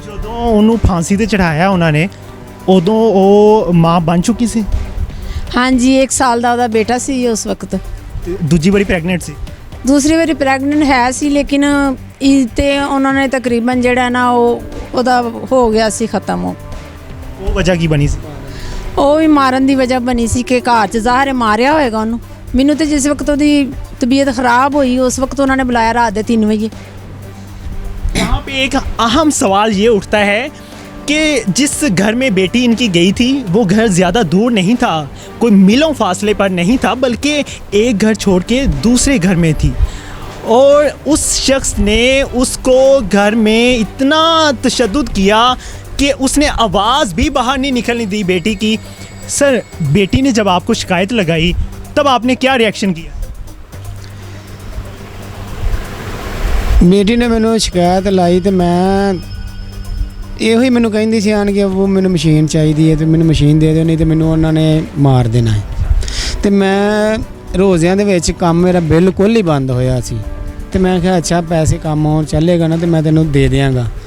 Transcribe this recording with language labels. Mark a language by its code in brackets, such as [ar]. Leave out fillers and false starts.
[pa] ਜਦੋਂ ਉਹਨੂੰ ਫਾਂਸੀ ਤੇ ਚੜਾਇਆ ਉਹਨਾਂ ਨੇ ਉਦੋਂ ਉਹ ਮਾਂ ਬਣ ਚੁੱਕੀ ਸੀ [hi] हाँ जी, 1 साल का ਉਹਦਾ बेटा सी उस वक्त। [pa] ਤੇ ਦੂਜੀ ਵਾਰੀ ਪ੍ਰੈਗਨੈਂਟ ਸੀ। [hi] दूसरी बारी प्रैगनेंट है सी, लेकिन ते उन्होंने तकरीबन [pa] ਜਿਹੜਾ ਨਾ ਉਹਦਾ ਹੋ ਗਿਆ ਸੀ ਖਤਮ। ਉਹ ਵਜ੍ਹਾ ਕੀ ਬਣੀ ਸੀ? ਉਹ ਵੀ ਮਾਰਨ ਦੀ ਵਜ੍ਹਾ ਬਣੀ ਸੀ ਕਿ ਘਰ 'ਚ ਜ਼ਾਹਰ ਹੈ ਮਾਰਿਆ ਹੋਏਗਾ ਉਹਨੂੰ। ਮੈਨੂੰ ਤੇ ਜਿਸ ਵਕਤ ਉਹਦੀ ਤਬੀਅਤ ਖਰਾਬ ਹੋਈ ਉਸ [hi] वक्त उन्होंने बुलाया रात के 3 बजे। यहाँ पे एक अहम सवाल ये उठता है कि जिस घर में बेटी इनकी गई थी वो घर ज़्यादा दूर नहीं था, कोई मीलों फासले पर नहीं था, बल्कि एक घर छोड़ के दूसरे घर में थी और उस शख्स ने उसको घर में इतना तशद्दुद किया कि उसने आवाज़ भी बाहर नहीं निकलने दी बेटी की। सर, बेटी ने जब आपको शिकायत लगाई तब आपने क्या रिएक्शन किया? [pa] ਬੇਟੀ ਨੇ ਮੈਨੂੰ ਸ਼ਿਕਾਇਤ ਲਾਈ ਤੇ ਮੈਂ ਇਹੋ ਹੀ ਮੈਨੂੰ ਕਹਿੰਦੀ ਸੀ ਆਣ ਕੇ ਉਹ ਮੈਨੂੰ ਮਸ਼ੀਨ ਚਾਹੀਦੀ ਹੈ ਤੇ ਮੈਨੂੰ ਮਸ਼ੀਨ ਦੇ ਦਿਓ, ਨਹੀਂ ਤੇ ਮੈਨੂੰ ਉਹਨਾਂ ਨੇ ਮਾਰ ਦੇਣਾ ਹੈ। ਤੇ ਮੈਂ ਰੋਜ਼ਿਆਂ ਦੇ ਵਿੱਚ ਕੰਮ ਮੇਰਾ ਬਿਲਕੁਲ ਹੀ ਬੰਦ ਹੋਇਆ ਸੀ ਤੇ ਮੈਂ ਕਿਹਾ ਅੱਛਾ ਪੈਸੇ ਕੰਮ ਆਉਣ ਚੱਲੇਗਾ ਨਾ ਤੇ ਮੈਂ ਤੈਨੂੰ ਦੇ ਦਿਆਂਗਾ।